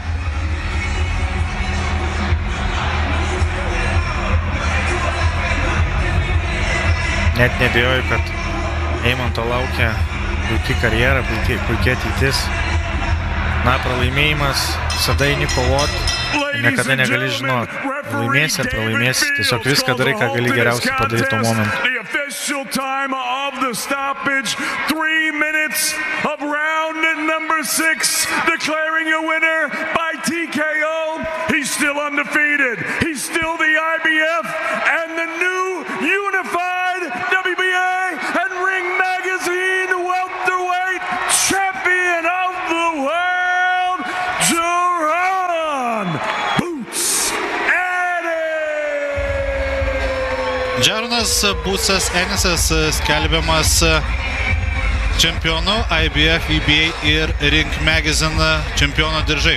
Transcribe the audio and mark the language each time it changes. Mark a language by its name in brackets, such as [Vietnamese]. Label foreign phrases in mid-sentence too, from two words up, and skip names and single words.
[Lithuanian] Net nebijoju, kad Eimanto laukia puikia karjera, puikia ateitis. Na, pralaimėjimas, visada eini kovoti, niekada negali žinoti, laimėsi ar pralaimėsi, tiesiog viską darai, ką gali geriausiai padaryti tuo momentu. [English] The official time of the stoppage, 3 minutes of round number 6, declaring a winner by TKO. He's still undefeated. He's still the IBF and the new unified WBA and Ring Magazine welterweight champion of the world. [Lithuanian] Džernas Būsas Ennisas skelbiamas čempionu, IBF, EBA ir Ring Magazine čempiono diržai.